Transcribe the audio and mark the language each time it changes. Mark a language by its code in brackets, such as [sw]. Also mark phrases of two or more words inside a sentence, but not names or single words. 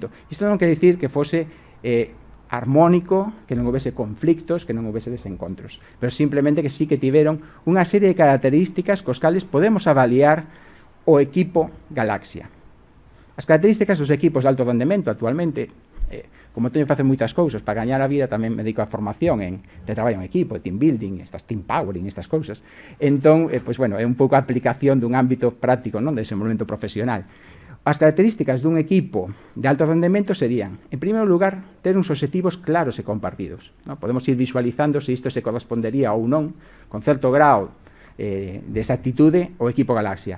[gl] Isto non quere dicir que fose armónico, que non houvese conflictos, que non houvese desencontros, pero simplemente que sí que tiveron unha serie de características cos cales podemos avaliar o equipo Galaxia. As características dos equipos de alto rendemento actualmente, como teño que facer moitas cousas para gañar a vida, tamén me dedico a formación de traballo en equipo, de [en] team building, team powering, [gl] estas cousas. Entón, pois, bueno, é un pouco a aplicación dun ámbito práctico, non, de desenvolvemento profesional. As características dun equipo de alto rendemento serían, en primeiro lugar, ter uns obxectivos claros e compartidos, non? Podemos ir visualizando se isto se correspondería ou non, con certo grau de exactitude, o equipo Galaxia.